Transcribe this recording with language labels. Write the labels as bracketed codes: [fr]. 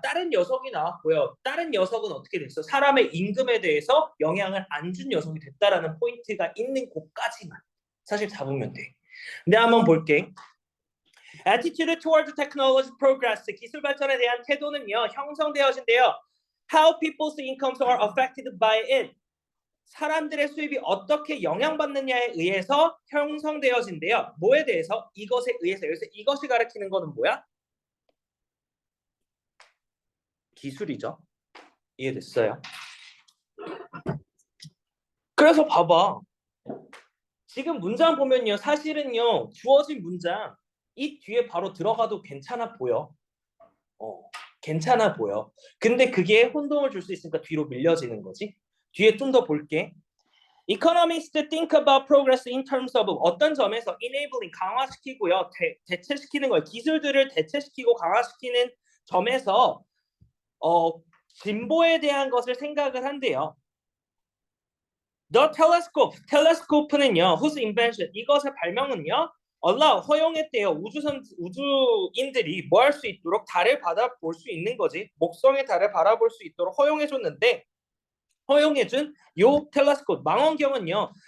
[ko] 다른 녀석이 나왔고요. 다른 녀석은 어떻게 됐어? 사람의 임금에 대해서 영향을 안 준 녀석이 됐다라는 포인트가 있는 곳까지만 사실 잡으면 돼. 근데 한번 볼게. [en] Attitude toward technology progress, [ko] 기술 발전에 대한 태도는요 형성되어진대요. [en] How people's incomes are affected by it. [ko] 사람들의 수입이 어떻게 영향받느냐에 의해서 형성되어진대요. 뭐에 대해서? 이것에 의해서. 여기서 이것이 가리키는 거는 뭐야? 기술이죠. 이해됐어요? 그래서 봐봐. 지금 문장 보면요. 사실은요. 주어진 문장 이 뒤에 바로 들어가도 괜찮아 보여. 괜찮아 보여. 근데 그게 혼동을 줄 수 있으니까 뒤로 밀려지는 거지. 뒤에 좀 더 볼게. [en] Economists think about progress in terms of [ko] 어떤 점에서 [en] enabling [ko] 강화시키고요. 대체시키는 거예요. 기술들을 대체시키고 강화시키는 점에서 진보에 대한 것을 생각을 한대요. [en] The telescope는요. whose invention [ko] 이것의 발명은요. [en] allow [ko] 허용했대요. 우주인들이 뭐 할 수 있도록 달을 바라볼 수 있는 거지. 목성의 달을 바라볼 수 있도록 허용해줬는데 허용해준 요 텔레스코프 망원경은요.